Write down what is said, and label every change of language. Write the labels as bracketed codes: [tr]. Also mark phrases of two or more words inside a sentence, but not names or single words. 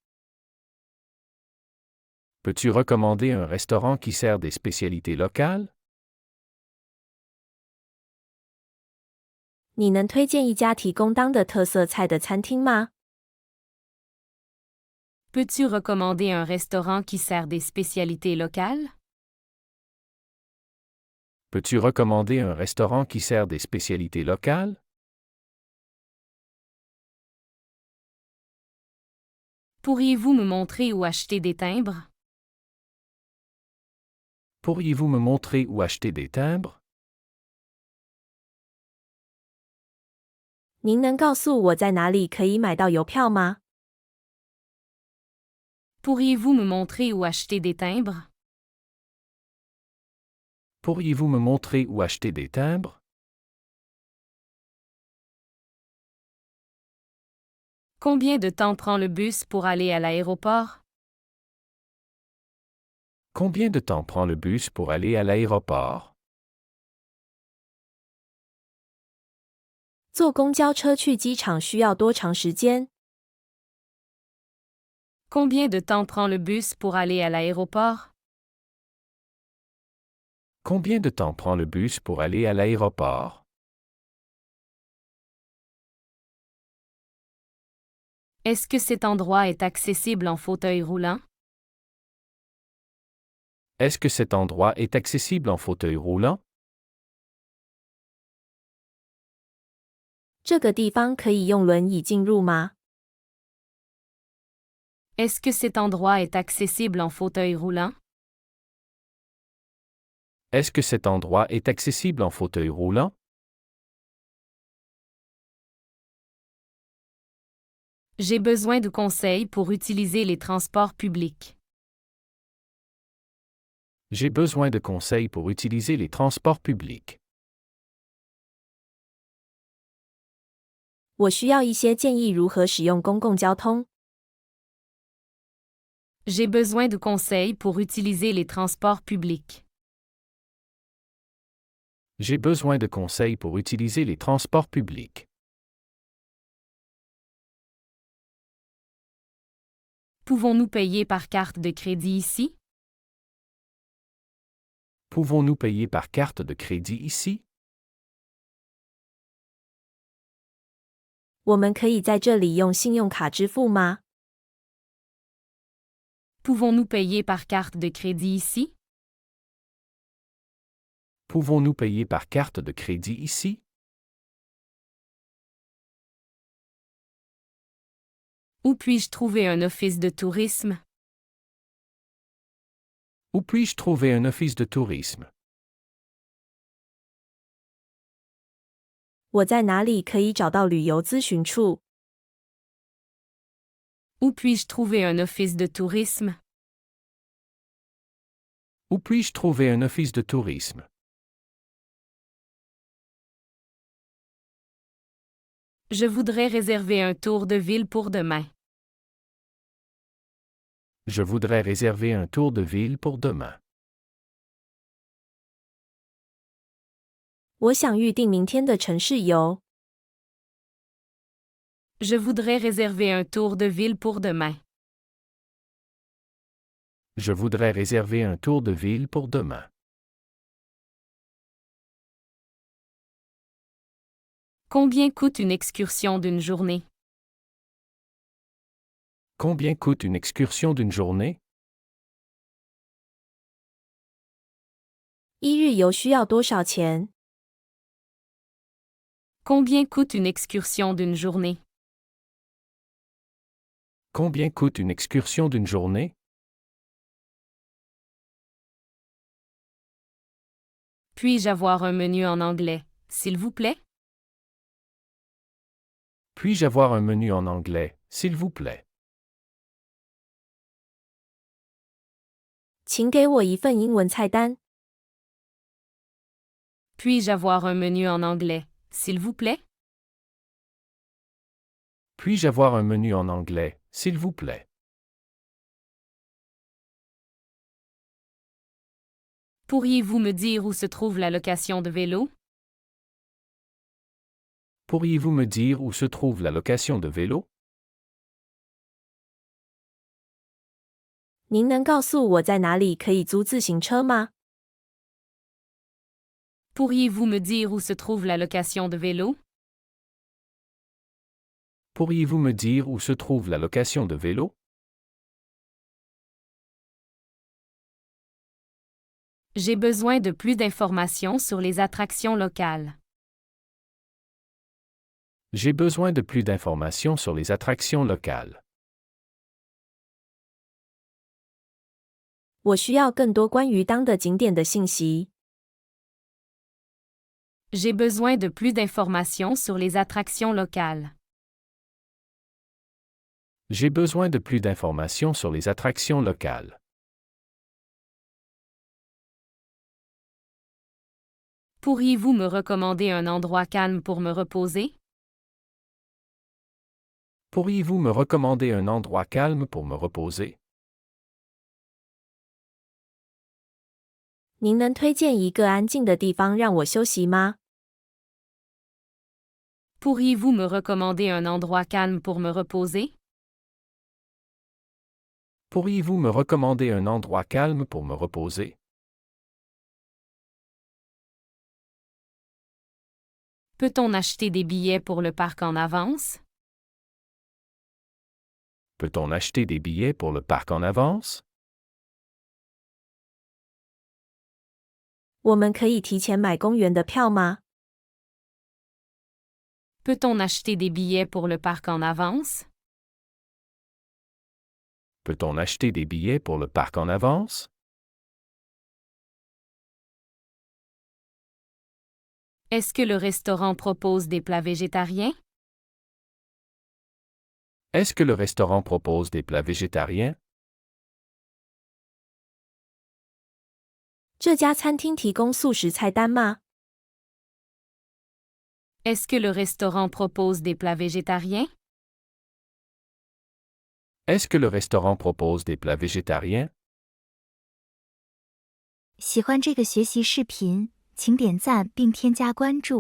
[fr] Peux-tu recommander un restaurant qui sert des spécialités locales? [zh] 你能推荐一家提供当地特色菜的餐厅吗？ [fr] Peux-tu recommander un restaurant qui sert des spécialités locales? Peux-tu recommander un restaurant qui sert des spécialités locales? Pourriez-vous me montrer où acheter des timbres? Pourriez-vous me montrer où acheter des timbres? [zh] 您能告诉我在哪里可以买到邮票吗？ [fr] Pourriez-vous me montrer où acheter des timbres? Pourriez-vous me montrer où acheter des timbres? Combien de temps prend le bus pour aller à l'aéroport? Combien de temps prend le bus pour aller à l'aéroport? [zh] 坐公交车去机场需要多长时间？ [fr] Combien de temps prend le bus pour aller à l'aéroport? Combien de temps prend le bus pour aller à l'aéroport? Est-ce que cet endroit est accessible en fauteuil roulant? Est-ce que cet endroit est accessible en fauteuil roulant? [zh] 这个地方可以用轮椅进入吗？ [fr] Est-ce que cet endroit est accessible en fauteuil roulant? Est-ce que cet endroit est accessible en fauteuil roulant? J'ai besoin de conseils pour utiliser les transports publics. J'ai besoin de conseils pour utiliser les transports publics. [zh] 我需要一些建议如何使用公共交通。 [fr] J'ai besoin de conseils pour utiliser les transports publics. J'ai besoin de conseils pour utiliser les transports publics. Pouvons-nous payer par carte de crédit ici? Pouvons-nous payer par carte de crédit ici? [zh] 我们可以在这里用信用卡支付吗？ [fr] Pouvons-nous payer par carte de crédit ici? Pouvons-nous payer par carte de crédit ici? Où puis-je trouver un office de tourisme? Où puis-je trouver un office de tourisme? [zh] 我在哪里可以找到旅游咨询处？ [fr] Où puis-je trouver un office de tourisme? Où puis-je trouver un office de tourisme? Je voudrais réserver un tour de ville pour demain. Je voudrais réserver un tour de ville pour demain. [zh] 我想预定明天的城市游。 [fr] Je voudrais réserver un tour de ville pour demain. Je voudrais réserver un tour de ville pour demain. Combien coûte une excursion d'une journée? Combien coûte une excursion d'une journée? [zh] 一日游需要多少钱？ [fr] Combien coûte une excursion d'une journée? Combien coûte une excursion d'une journée? Puis-je avoir un menu en anglais, s'il vous plaît? Puis-je avoir un menu en anglais, s'il vous plaît? [zh] 请给我一份英文菜单。 [fr] Puis-je avoir un menu en anglais, s'il vous plaît? Puis-je avoir un menu en anglais, s'il vous plaît? Pourriez-vous me dire où se trouve la location de vélo? Pourriez-vous me dire où se trouve la location de vélo? [zh] 您能告诉我在哪里可以租自行车吗？ [fr] Pourriez-vous me dire où se trouve la location de vélo? Pourriez-vous me dire où se trouve la location de vélo? J'ai besoin de plus d'informations sur les attractions locales. J'ai besoin de plus d'informations sur les attractions locales. [zh] 我需要更多关于当地景点的信息。 [fr] J'ai besoin de plus d'informations sur les attractions locales. J'ai besoin de plus d'informations sur les attractions locales. Pourriez-vous me recommander un endroit calme pour me reposer? Pourriez-vous me recommander un endroit calme pour me reposer? [zh] 您能推荐一个安静的地方让我休息吗？ [fr] Pourriez-vous me recommander un endroit calme pour me reposer? Pourriez-vous me recommander un endroit calme pour me reposer? Peut-on acheter des billets pour le parc en avance? Peut-on acheter des billets pour le parc en avance? [zh] 我们可以提前买公园的票吗？ [fr] Peut-on acheter des billets pour le parc en avance? Peut-on acheter des billets pour le parc en avance? Est-ce que le restaurant propose des plats végétariens? Est-ce que le restaurant propose des plats végétariens? [zh] 这家餐厅提供素食菜单吗？ [fr] Est-ce que le restaurant propose des plats végétariens? Est-ce que le restaurant propose des plats végétariens? [zh] 喜欢这个学习视频，请点赞并添加关注。